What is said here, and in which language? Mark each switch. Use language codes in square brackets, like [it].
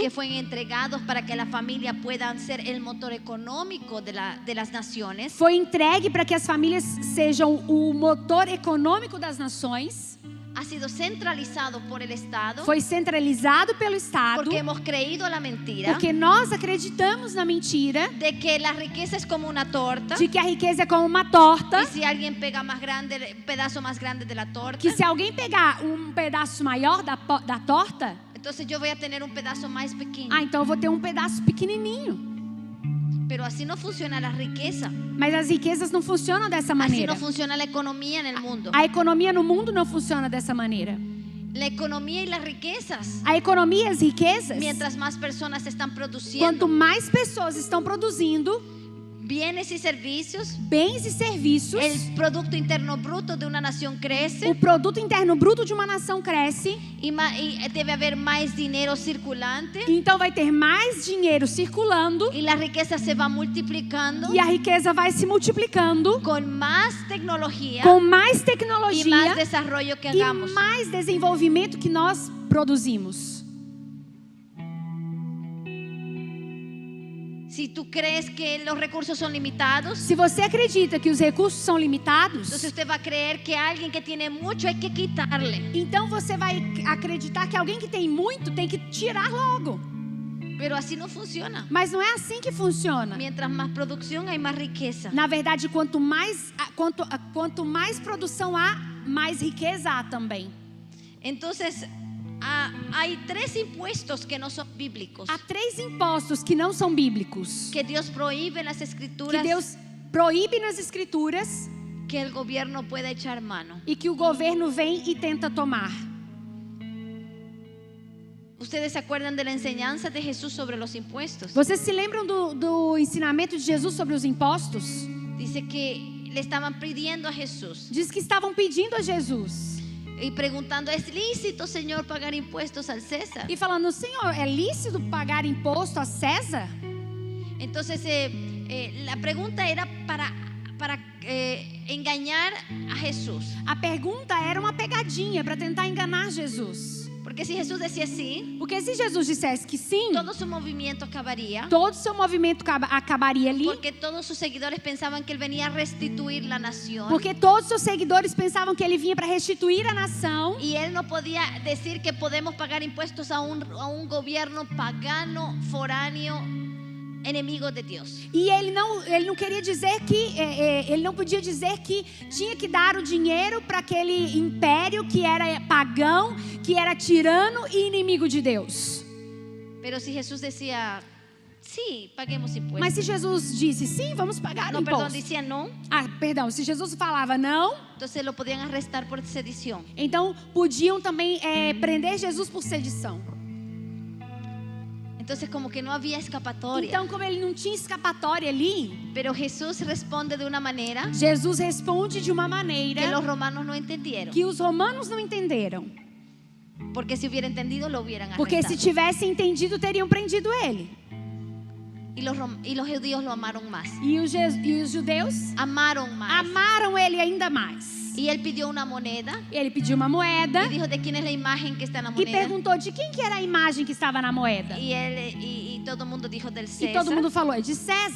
[es] que fueron entregados para que la familia puedan ser el motor económico de las naciones, [pt] foi entregue para que as famílias sejam o motor econômico das nações. [es] ha sido centralizado por el Estado, [pt] Foi centralizado pelo Estado. [es] porque hemos creído la mentira [pt] Porque nós acreditamos na mentira [es] de que la riqueza es como una torta. [pt] de que a riqueza é como uma torta. [es] Y si alguien pega un pedazo más grande de la torta, [pt] Que se alguém pegar um pedaço maior da torta, [es] entonces yo voy a tener un pedazo más pequeño. [pt] então eu vou ter um pedaço pequenininho. [es] Pero así no funciona la riqueza. [pt] Mas as riquezas não funcionam dessa [es] Así [pt] maneira. [es] no funciona la economía en el mundo. [pt] A economia no mundo não funciona dessa maneira. [es] La economía y las riquezas, [pt] A economia e as riquezas, [es] mientras más personas están produciendo [pt] quanto mais pessoas estão produzindo [es] bienes y servicios, [pt] bens e serviços, [es] el Producto Interno Bruto de una nación crece [pt] o produto interno bruto de uma nação cresce. [es] y debe haber más dinero circulante [pt] Então vai ter mais dinheiro circulando [es] y la riqueza se va multiplicando [pt] e a riqueza vai se multiplicando [es] con más tecnología [pt] com mais [es] y [pt] tecnologia [es] más desarrollo que [pt] e [es] hagamos. [pt] mais desenvolvimento que nós produzimos. [es] Si tú crees que los recursos son limitados, [pt] Se você acredita que os recursos são limitados, [es] entonces usted va a creer que a alguien que tiene mucho hay que quitarle. [pt] então você vai acreditar que alguém que tem muito tem que tirar logo. [es] Pero así no funciona. [pt] Mas não é assim que funciona. [es] Mientras más producción hay más riqueza. [pt] Na verdade, quanto mais produção há, mais riqueza há também. [es] Entonces, hay 3 impuestos que no son bíblicos, [pt] Há 3 impostos que não são bíblicos, [es] que Dios prohíbe en las [pt] que [es] escrituras, [pt] Deus proíbe nas escrituras [es] que el gobierno pueda echar mano. [pt] e que o governo vem e tenta tomar. [es] ¿Ustedes se acuerdan de la enseñanza de Jesús sobre los impuestos? [pt] Vocês se lembram do ensinamento de Jesus sobre os impostos? [es] Dice que le estaban pidiendo a Jesús [pt] Diz que estavam pedindo a Jesus [es] y preguntando: ¿es lícito, Señor, pagar impuestos al César? [pt] e falando: Senhor, é lícito pagar imposto a César? [es] Entonces la pregunta era para engañar a Jesús. [pt] A pergunta era uma pegadinha para tentar enganar Jesus. [es] Porque si Jesús decía sí, [pt] Porque se Jesus dissesse que sim, [es] todo su movimiento acabaría. [pt] todo o seu movimento acabaria ali. [es] Porque todos sus seguidores pensaban que él venía a restituir la nación. [pt] Porque todos os seus seguidores pensavam que ele vinha para restituir a nação. [es] Y él no podía decir que podemos pagar impuestos a un gobierno pagano, foráneo, enemigo de Dios. [pt] E ele não queria dizer que ele não podia dizer que tinha que dar o dinheiro para aquele império que era pagão, que era tirano e inimigo de Deus. [es] Pero si Jesús decía sí, paguemos impuestos. [pt] Mas se Jesus disse sim, vamos pagar o [es] No, perdón, [pt] imposto. [es] decía no, [pt] Perdão, se Jesus falava não, [es] entonces lo podían arrestar por sedición. [pt] então podiam também prender Jesus por sedição. [es] Entonces como que no había escapatoria. [pt] Então, como ele não tinha escapatória ali, [es] Pero Jesús responde de una manera [pt] Jesus responde de uma maneira [es] que los romanos no entendieron. [pt] que os romanos não entenderam. [es] Porque si hubiera entendido lo hubieran [pt] Porque se [es] arrestado. [pt] tivessem entendido, teriam prendido ele. [es] Y los judíos lo amaron más. [pt] E os judeus [es] Amaron más. [pt] amaram ele ainda mais. [es] Y él pidió una moneda [pt] Ele pediu uma moeda [es] y dijo: ¿de quién es la imagen que está en la [pt] e [es] moneda? [pt] perguntou de quem que era a imagem que estava na moeda. [es] Y todo el mundo dijo: del [pt] E [es] César. [pt] todo mundo falou, é de César.